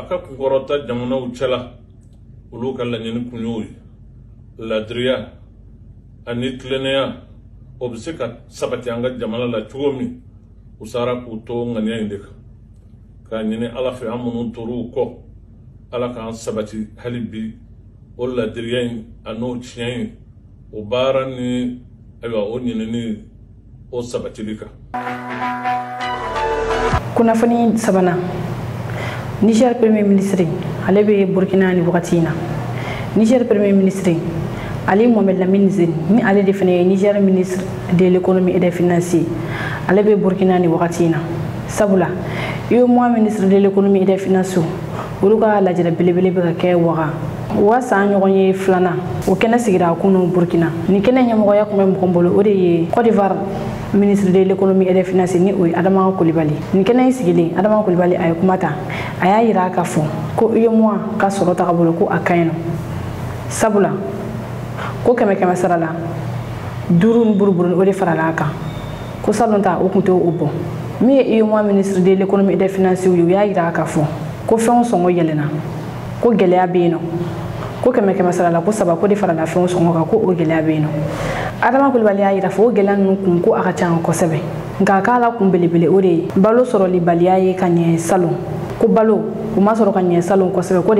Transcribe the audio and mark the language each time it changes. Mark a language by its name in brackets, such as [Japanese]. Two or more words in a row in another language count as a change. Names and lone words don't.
[Bambara] ka kunkɔrɔta jamanaw cɛla olu ka laɲini kun y'o ye ladiriya ani tilennenya o bɛ se ka sabati an ka jamana la cogo min u sara k'u to ŋaniya in de kan k'a ɲini ala fɛ an minnu tor'u kɔ ala k'an sabati hali bi o ladiriya in a n'o tiɲɛ in o baara ni ayiwa o ɲinini o sabatili kan kunnafoni sabanan Niger [French] Premier Ministre [Bambara] ale bɛ Burkina ni wagati in na Niger [French] Premier Ministre [Bambara] Ali Mohamed Lamine Zen ni ale de fana ye Niger [French] Ministre de l'économie et des finances [Bambara] ale bɛ Burkina ni wagati in na sabula UEMOA [French] Ministre de l'économie et des finances [Bambara] olu ka lajɛrɛ belebele bɛ ka kɛ waga wa san ɲɔgɔn ye filanan o kɛnɛ sigira kunu Burkina ni kɛnɛ ɲɛmɔgɔya kun bɛ mɔgɔ bolo o de ye Côte d'Ivoire [French] Ministre de l'économie et des finances [Bambara] ni o ye Adama Coulibaly ni kɛnɛ in sigilen Adama Coulibaly a ye kuma ta a y'a yira k'a fɔ ko UEMOA ka sɔrɔ tagabolo ko a kaɲi nɔ sabula ko kɛmɛ sara la 5 ni buruburu o de farala a kan ko salon ta o kun tɛ o bɔ min ye UEMOA [French] Ministre de l'économie et des finances [Bambara] ye o y'a yira k'a fɔ ko fɛnw sɔngɔ yɛlɛnna ko gɛlɛya bɛ yen nɔ ko kɛmɛ sara la ko 3 ko de farala fɛnw sɔngɔ kan ko o gɛlɛya bɛ yen nɔ Adama Coulibaly y'a yira fɔ o gɛlɛya ninnu kun ko a ka ca kosɛbɛ nka k'a la kun belebele o de ye balo sɔrɔli baliya ye ka ɲɛ salon ko balo o ma sɔrɔ ka ɲɛ salon kosɛbɛ ko de